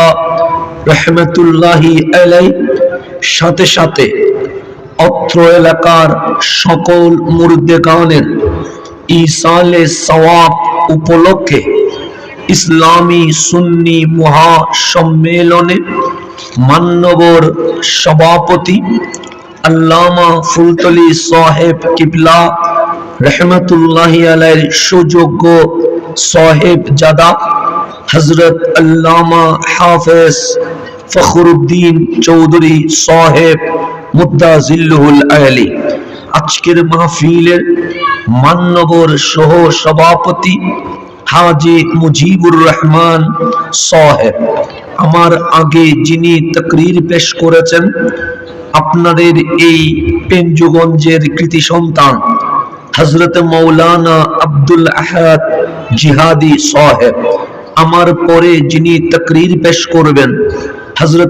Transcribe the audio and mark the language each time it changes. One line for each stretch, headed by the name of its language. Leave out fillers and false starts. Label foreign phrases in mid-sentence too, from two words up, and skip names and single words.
Arabic: رحمة الله عليه
Bangla: সাথে সাথে অত্র এলাকার সকল মুর্দেগানের ইসালে সওয়াব উপলক্ষে ইসলামী সুন্নি মহাসম্মেলনে মান্যবর সভাপতি আল্লামা ফুলতলি সাহেব কিবলা
Arabic: رحمة الله عليه
Bangla: সুযোগ্য সাহিব জাদা হযরত আল্লামা হাফিজ ফখরুদ্দীন চৌধুরী সাহেব
Arabic: مد ظله العالي
Bangla: আজকের মাহফিলের মান্যবর সহ সভাপতি হাজী মুজিবুর রহমান সাহেব, আমার আগে যিনি তাকরীর পেশ করেছেন আপনাদের এই পেঞ্জুগঞ্জের কৃতি সন্তান হযরত মাওলানা আব্দুল আহাদ জিহাদি সাহেব, আমার পরে যিনি তাকরীর পেশ করবেন হযরত